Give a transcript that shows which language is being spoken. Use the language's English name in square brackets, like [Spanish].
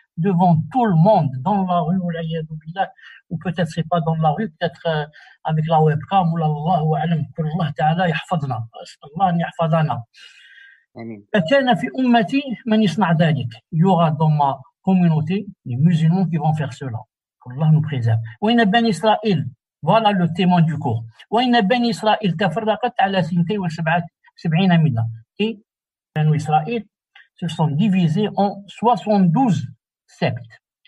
[French] devant tout le monde, dans la rue, ou peut-être c'est pas dans la rue, peut-être avec la webcam, ou Allahu a'lam, que Allah ta'ala yahfadna, Allah an yahfadana. [Arabic] فكان في أمتي من يصنع ذلك. [French] Il y aura dans ma communauté les musulmans qui vont faire cela. Allah nous préserve. [Arabic] وإن بني إسرائيل, [French] voilà le témoin du cours. [Arabic] وإن بني إسرائيل تفرقت على 72 ملة. [French] Et بنو إسرائيل se sont divisés en 72 sectes.